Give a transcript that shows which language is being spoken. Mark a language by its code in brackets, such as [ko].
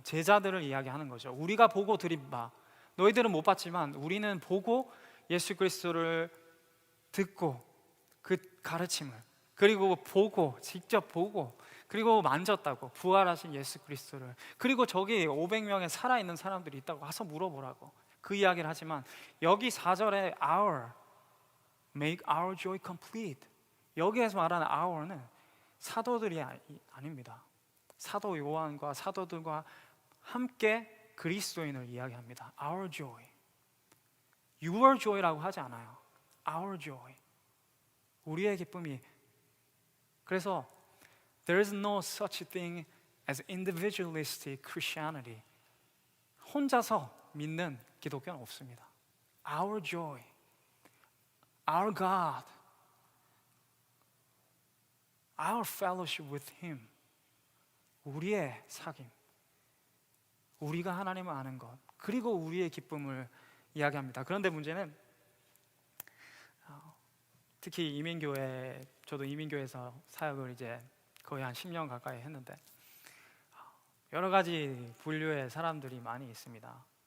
[ko] 제자들을 이야기하는 거죠. 우리가 보고 드린 바, 너희들은 못 봤지만 우리는 보고 예수 그리스도를 듣고 그 가르침을, 그리고 보고, 직접 보고, 그리고 만졌다고, 부활하신 예수 그리스도를, 그리고 저기 500명의 살아있는 사람들이 있다고 와서 물어보라고 그 이야기를 하지만, 여기 4절에 our, make our joy complete, 여기에서 말하는 our는 사도들이 아닙니다. 사도 요한과 사도들과 함께 그리스도인을 이야기합니다. Our joy, your joy 라고 하지 않아요. Our joy, 우리의 기쁨이. [en] 그래서 there is no such thing as individualistic Christianity. [ko] 혼자서 믿는 기독교는 없습니다. [en] Our joy, our God, our fellowship with Him. [ko] 우리의 사귐, 우리가 하나님을 아는 것, 그리고 우리의 기쁨을 이야기합니다. 그런데 문제는 특히 이민교회, 저도 이민교회에서 사역을 이제 거의 한 10년 가까이 했는데 여러 가지 분류의 사람들이 많이 있습니다.